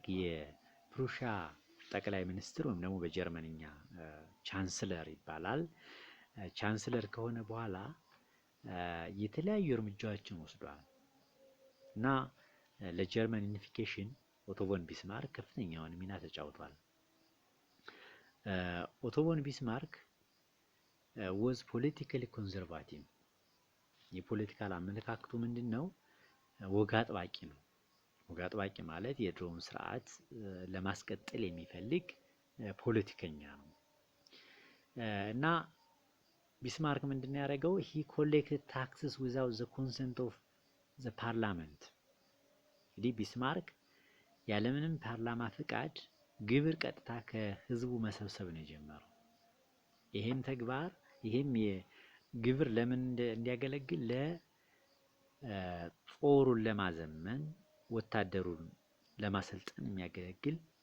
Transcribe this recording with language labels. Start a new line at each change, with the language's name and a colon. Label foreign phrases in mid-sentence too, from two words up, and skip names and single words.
Amharic: የፕሩሺያ ጠቅላይ ሚኒስትር ወይም ደግሞ በጀርመንኛ ቻንስለር ይባላል። ቻንስለር ከሆነ በኋላ የተለያዩ እርምጃዎችን ወስዷል እና ለጀርመን ዩኒፊኬሽን ኦቶ ቮን ቢስማርክ ከፍተኛውን ሚና ተጫውቷል። ኦቶ ቮን ቢስማርክ
English: was politically conservative።
Amharic: የፖለቲካል አመለካከቱ ምንድነው? ወግ አጥባቂ ነው። ወግ አጥባቂ ማለት የድሮውን ስርዓት ለማስቀጠል የሚፈልግ ፖለቲከኛ ነው እና ቢስማርክ ምንድነው ያደረገው?
English: he collected taxes without the consent of the parliament።
Amharic: እንግዲህ ቢስማርክ ያለምንም ፓርላማ ፍቃድ ግብር ቀጥታ ከህዝቡ መሰብሰብ ነው የጀመረው። ይሄም የግብር ለምን እንዲያገለግል ለጦሩን ለማዘመን ወታደሩን ለማሰልጠን የሚያገለግል